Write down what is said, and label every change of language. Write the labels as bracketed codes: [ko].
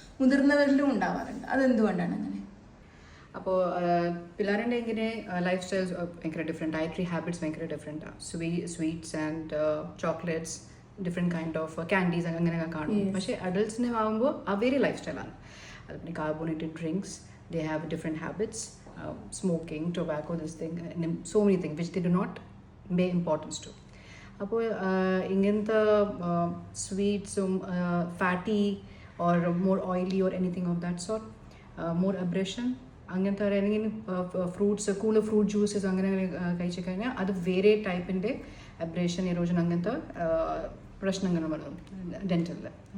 [ml] മുതിർന്നവരിലും ഉണ്ടാവാറുണ്ട്. അതെന്തുകൊണ്ടാണ് അങ്ങനെ? അപ്പോൾ പിള്ളേരുടെ ഇങ്ങനെ ലൈഫ് സ്റ്റൈൽസ് ഭയങ്കര ഡിഫറെൻറ്റ്, ഡയറ്ററി ഹാബിറ്റ്സ് ഭയങ്കര ഡിഫറെൻറ്റാണ്. [en] sweets and chocolates, different kind of candies [ml] അങ്ങനെയൊക്കെ കാണും. പക്ഷേ അഡൾട്ട്സിനെ ആകുമ്പോൾ അവരുടെ ലൈഫ് സ്റ്റൈലാണ്. [en] അതുപോലെ carbonated drinks, they have different habits, smoking, tobacco, this thing, and so many things which they do not pay importance to. [ml] അപ്പോൾ ഇങ്ങനത്തെ സ്വീറ്റ്സും fatty [en] or more oily or anything of that sort, [ml] more abrasion അങ്ങനത്തെ അല്ലെങ്കിൽ fruits കൂടുതൽ fruit juices അങ്ങനെ കഴിച്ചു കഴിഞ്ഞാൽ അത് വേറെ ടൈപ്പിൻ്റെ അബ്രേഷൻ, ഇറോഷൻ അങ്ങനത്തെ പ്രശ്നങ്ങൾ വരും ഡെന്റലിൽ.